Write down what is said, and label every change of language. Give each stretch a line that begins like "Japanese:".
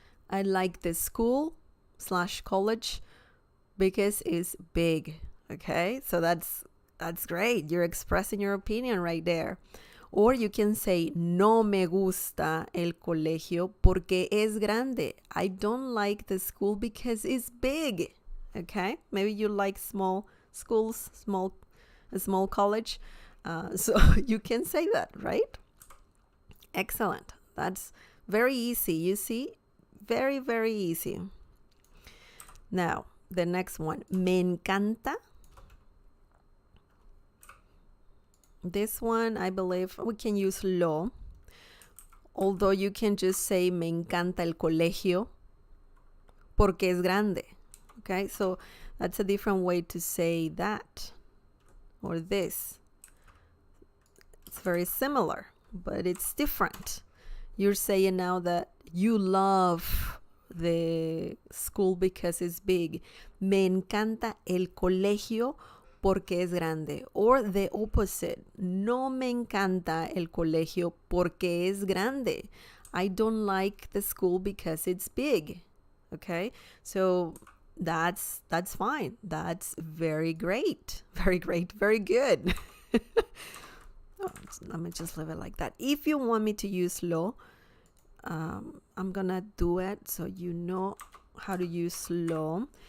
English: I like the school/college because it's big. Okay, so that's great. You're expressing your opinion right there. Or you can say,
Spanish: no me gusta el colegio porque es grande.
English: I don't like the school because it's big. Okay, maybe you like small schools, a small college. So you can say that, right? Excellent. That's very easy. You see? Very, very easy. Now, the next one.
Spanish: Me encanta.
English: This one, I believe we can use lo. Although you can just say
Spanish: me encanta el colegio porque es grande.
English: Okay, so that's a different way to say that or this. It's very similar, but it's different. You're saying now that you love the school because it's big.
Spanish: Me encanta el colegio porque es grande. Or the opposite. No me encanta el colegio porque es grande.
English: I don't like the school because it's big. Okay? So that's fine. That's very great. Very great. Very good. Let me just leave it like that. If you want me to use lo, I'm gonna do it so you know how to use lo.